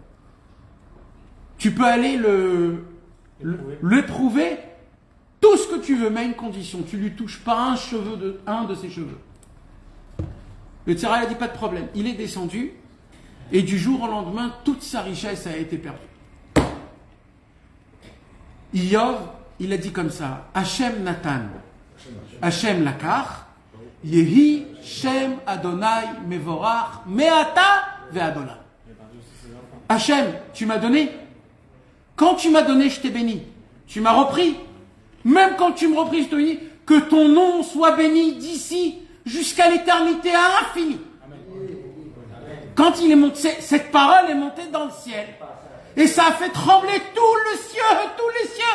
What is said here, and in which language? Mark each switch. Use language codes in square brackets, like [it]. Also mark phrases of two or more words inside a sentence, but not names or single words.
[fr] Tu peux aller l'éprouver tout ce que tu veux, mais à une condition, tu lui touches pas un de ses cheveux. Le tzara a dit pas de problème. Il est descendu. Et du jour au lendemain, toute sa richesse a été perdue. Iyov, il a dit comme ça, [he] השם נתן, השם לקח, יהי שם ה' מבורך מעתה ועד. [fr] Hachem, tu m'as donné. Quand tu m'as donné, je t'ai béni. Tu m'as repris. Même quand tu me repris, je te bénis. Que ton nom soit béni d'ici jusqu'à l'éternité à l'infini. Quand il est monté, cette parole est montée dans le ciel. Et ça a fait trembler tous les cieux.